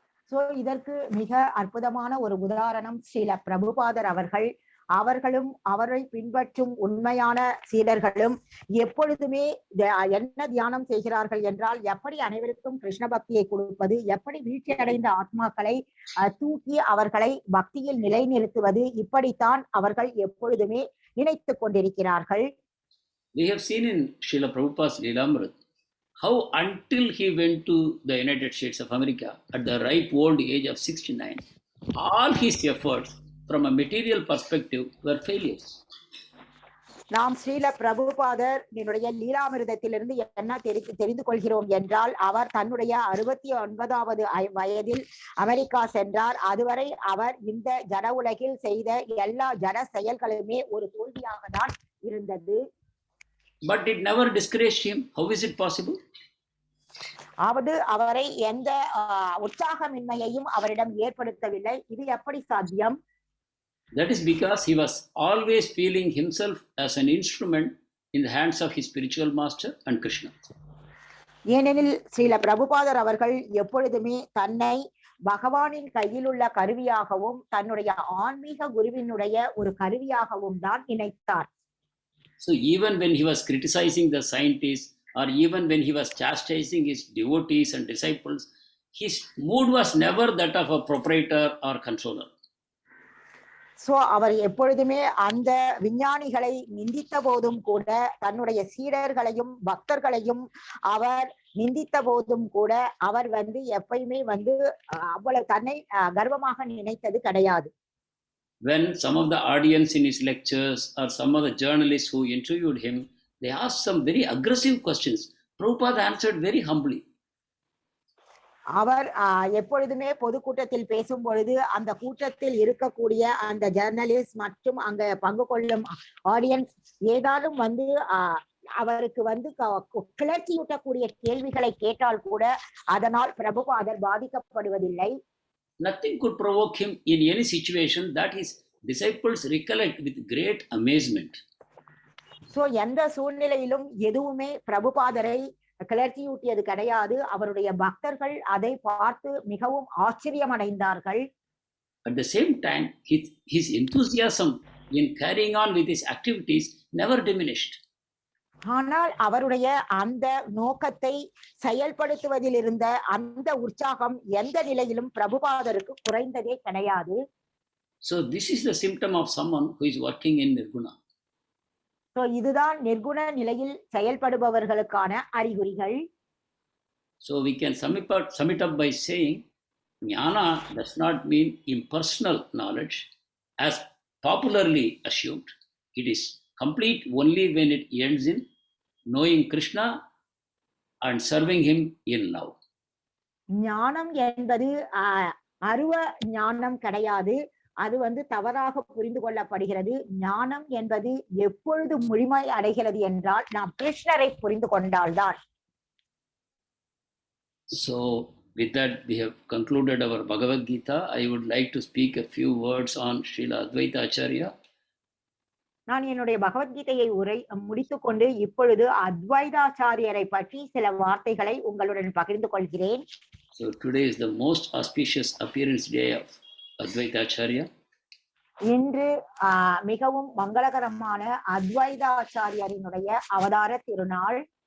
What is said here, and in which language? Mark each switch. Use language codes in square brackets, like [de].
[ta] So இதற்கு மிக அற்புதமான ஒரு உதாரணம் ஸ்ரீல பிரபுபாதர் அவர்கள். அவர்களும் அவரை பின்பற்றும் உண்மையான சீடர்களும் எப்பொழுதுமே என்ன தியானம் செய்கிறார்கள் என்றால், எப்படி அனைவருக்கும் கிருஷ்ண பக்தியை கொடுப்பது, எப்படி வீழ்ச்சி அடைந்த ஆத்மாக்களை தூக்கி அவர்களை பக்தியில் நிலைநிறுத்துவது, இப்படித்தான் அவர்கள் எப்பொழுதுமே நினைத்துக் கொண்டிருக்கிறார்கள். [en] We have seen in Srila Prabhupada's Leelamrit how until he went to the United States of America at the ripe old age of 69, all his efforts from a material perspective were failures. [ta] நாம் ஸ்ரீல பிரபுபாதர் லீலாமிருதத்திலிருந்து என்ன தெரிந்து கொள்கிறோம் என்றால், அவர் தன்னுடைய 69வது வயதில் America சென்றார். அதுவரை அவர் இந்த ஜட உலகில் செய்த எல்லா ஜட செயல்களுமே ஒரு தோல்வியாக தான் இருந்தது. [en] But it never discouraged him. How is it possible? [ta] அவரை எந்த உற்சாகமின்மையையும் அவரிடம் ஏற்படுத்தவில்லை. இது எப்படி சாத்தியம்? [en] That is because he was always feeling himself as an instrument in the hands of his spiritual master and Krishna. [ta] ஏனெனில் ஸ்ரீல பிரபுபாதர் அவர்கள் எப்பொழுதுமே தன்னை பகவானின் கையில் உள்ள கருவியாகவும் தன்னுடைய ஆன்மீக குருவினுடைய ஒரு கருவியாகவும் தான் நினைத்தார். [en] So even when he was criticizing the scientists or even when he was chastising his devotees and disciples, his mood was never that of a proprietor or controller. [ta] So அவர் எப்பொழுதுமே அந்த விஞ்ஞானிகளை நிந்தித்த போதும் கூட, தன்னுடைய சீடர்களையும் பக்தர்களையும் அவர் நிந்தித்த போதும் கூட, அவர் எப்பயுமே அவ்வளவு தன்னை கர்வமாக நினைத்தது கிடையாது. [en] When some of the audience in his lectures or some of the journalists who interviewed him, they asked some very aggressive questions, Prabhupada answered very humbly. [ta] அவர் எப்பொழுதுமே பொதுக்கூட்டத்தில் பேசும் பொழுது அந்த கூட்டத்தில் இருக்கக்கூடிய அந்த ஜர்னலிஸ்ட் மற்றும் அங்க பங்கு கொள்ளும் ஆடியன்ஸ் ஏதாலும் அவருக்கு கிளர்ச்சியூட்டக்கூடிய கேள்விகளை கேட்டால் கூட அதனால் பிரபுபாதர் பாதிக்கப்படுவதில்லை. [en] Nothing could provoke him in any situation that his disciples recollect with great amazement. [ta] So எந்த சூழ்நிலையிலும் எதுவுமே பிரபுபாதரை கிளர்ச்சியூட்டியது கிடையாது. அவருடைய பக்தர்கள் அதை பார்த்து மிகவும் ஆச்சரியம் அடைந்தார்கள். [en] At the same time, his enthusiasm in carrying on with his activities never diminished. [ta] ஆனால் அவருடைய அந்த நோக்கத்தை செயல்படுத்துவதில் இருந்த அந்த உற்சாகம் எந்த நிலையிலும் பிரபுபாதருக்கு குறைந்ததே கிடையாது. [en] So this is the symptom of someone who is working in nirguna. [ta] இதுதான் நிர்குண நிலையில் செயல்படுபவர்களுக்கான அறிகுறிகள். [en] So we can sum it up by saying jnana does not mean impersonal knowledge as popularly assumed. It is complete only when it ends in knowing Krishna and serving him in love. [ta] ஞானம் என்பது அருவ ஞானம் கிடையாது. அது தவறாக புரிந்து கொள்ளப்படுகிறது. ஞானம் என்பது எப்பொழுது முழுமை அடைகிறது என்றால் நாம் கிருஷ்ணரை புரிந்து கொண்டால்தான். [en] So with that we have concluded our Bhagavad Gita. I would like to speak a few words on Srila Advaita Acharya. [ta] நான் என்னுடைய பகவத்கீதையை முடித்துக் கொண்டு இப்பொழுது அத்வைதாச்சாரியரை பற்றி சில வார்த்தைகளை உங்களுடன் பகிர்ந்து கொள்கிறேன். [en] So today is the most auspicious appearance day of Advaita Acharya. [ta] இன்று மிகவும் மங்களகரமான அத்வைதாச்சாரியரினுடைய அவதார திருநாள்.